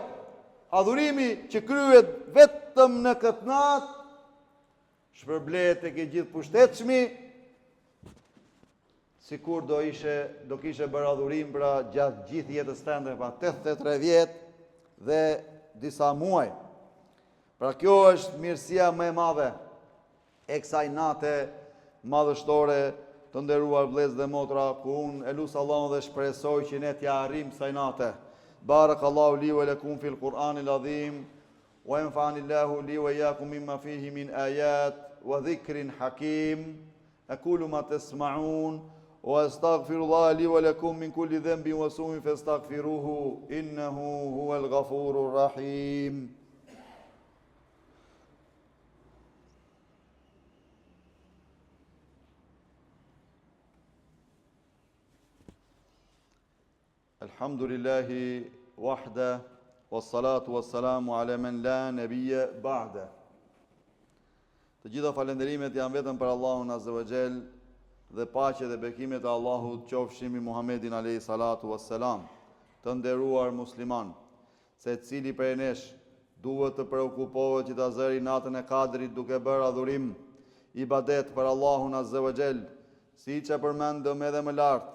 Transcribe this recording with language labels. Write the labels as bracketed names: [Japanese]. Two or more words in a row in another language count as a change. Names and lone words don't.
[Albanian] Adhurimi që kryhet vetëm në këtë natë shpërblet tek i gjithëpushtetshmi, sikur do kishe bërë adhurim pra gjatë gjithë jetës tënde, pa 83 vjet dhe disa muaj. Pra kjo është mirësia më e madhe e kësaj nate madhështore, të nderuar vëllezër dhe motra, ku unë e lut Allahun dhe shpresoj që ne t'ja arrijmë kësaj nate. [Arabic] بارك الله لي ولكم في القرآن العظيم ونفعني الله وإياكم مما فيه من آيات وذكر حكيم. أقول ما تسمعون وأستغفر الله لي ولكم من كل ذنب وسوء فاستغفروه إنه هو الغفور الرحيم. الحمد لله وحده والصلاة والسلام على من لا نبي بعده. [Albanian] Të gjitha falenderimet janë vetëm për Allahun [Arabic] عز وجل, [Albanian] dhe paqja dhe bekimet e Allahut qofshin mbi Muhammedin [Arabic] عليه الصلاة والسلام. [Albanian] Të nderuar musliman, secili prej nesh duhet të preokupohet që ta zëri natën e Kadrit duke bërë adhurim, ibadet për Allahun [Arabic] عز وجل, [Albanian] siç e përmendëm edhe më lart.